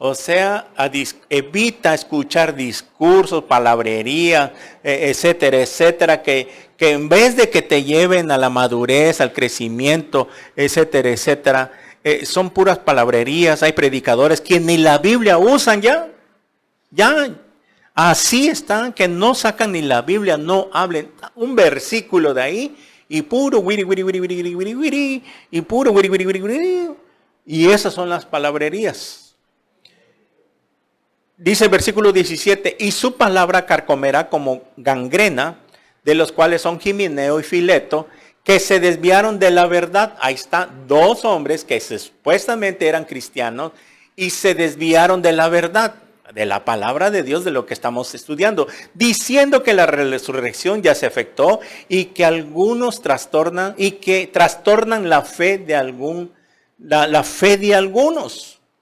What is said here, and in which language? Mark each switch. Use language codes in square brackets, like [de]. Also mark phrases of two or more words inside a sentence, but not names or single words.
[es] O sea, evita escuchar discursos, palabrería, etcétera, etcétera, que en vez de que te lleven a la madurez, al crecimiento, etcétera, etcétera, son puras palabrerías. Hay predicadores que ni la Biblia usan ya. Así están, que no sacan ni la Biblia, no hablen un versículo de ahí, y puro wiri, wiri, wiri, wiri, wiri, wiri, wiri, y puro wiri, wiri, wiri, wiri. Y esas son las palabrerías. Dice el versículo 17, y su palabra carcomerá como gangrena, de los cuales son Himeneo y Fileto, que se desviaron de la verdad. Ahí está, dos hombres que supuestamente eran cristianos y se desviaron de la verdad, de la palabra de Dios, de lo que estamos estudiando, diciendo que la resurrección ya se efectuó y que algunos trastornan la fe de la fe de algunos.